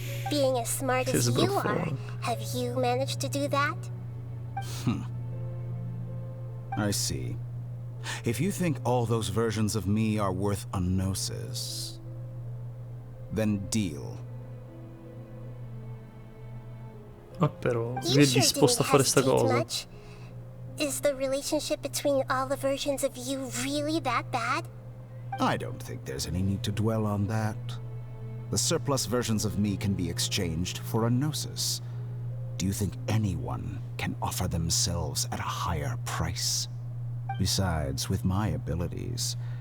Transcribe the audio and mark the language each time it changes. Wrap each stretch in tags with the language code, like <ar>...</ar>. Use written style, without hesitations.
<en>Being as smart as you are, have you managed to do that? I see. If you think all those versions of me are worth a gnosis, then deal.</en> <it>Però lui è disposto a fare sta cosa.</it> <en>Much. Is the relationship between all the versions of you really that bad? I don't think there's any need to dwell on that. The surplus versions of me can be exchanged for a gnosis. Do you think anyone can offer themselves at a higher price? Besides, with my abilities,</en>